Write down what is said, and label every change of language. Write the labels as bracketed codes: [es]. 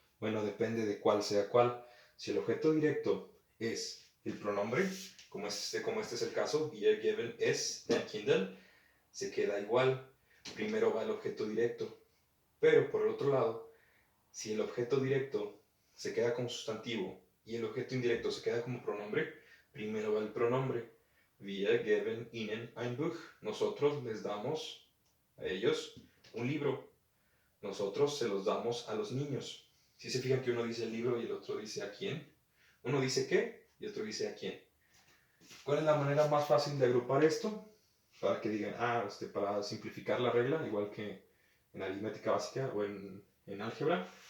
[es] Bueno, depende de cuál sea cuál. Si el objeto directo es el pronombre, como este es el caso, [de] wir geben es den Kindern, [es] se queda igual. Primero va el objeto directo. Pero por el otro lado, si el objeto directo se queda como sustantivo y el objeto indirecto se queda como pronombre, primero va el pronombre. [de] Wir geben ihnen ein Buch. [es] Nosotros les damos a ellos un libro. Nosotros se los damos a los niños. Si se fijan que uno dice el libro y el otro dice a quién. Uno dice qué y otro dice a quién. ¿Cuál es la manera más fácil de agrupar esto? Para que digan, para simplificar la regla, igual que en aritmética básica o en álgebra.